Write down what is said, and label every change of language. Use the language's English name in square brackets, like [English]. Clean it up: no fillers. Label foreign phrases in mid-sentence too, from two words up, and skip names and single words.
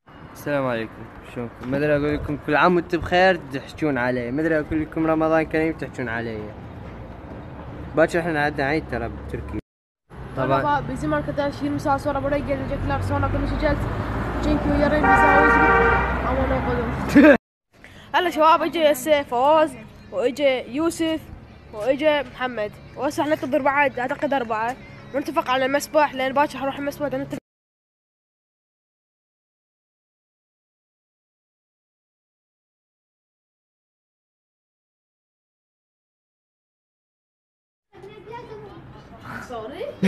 [Arabic] السلام عليكم، شلونكم؟ ما ادري اقول لكم كل عام وانتم بخير تحجون علي، ما ادري اقول لكم رمضان كريم تحجون علي. باكر احنا عندنا عيد ترى بتركيا. [Turkish] طبعا bizim arkadaş 20 saat sonra buraya gelecekler, sonra konuşacağız. Çünkü yarın bize havuz aman okudum. [Arabic] هلا شباب اجى ياسر فواز واجى يوسف واجى محمد، وهسه احنا ننتظر بعد اعتقد 4 ونتفق على المسبح لان باكر حنروح المسبح نتفق. سوري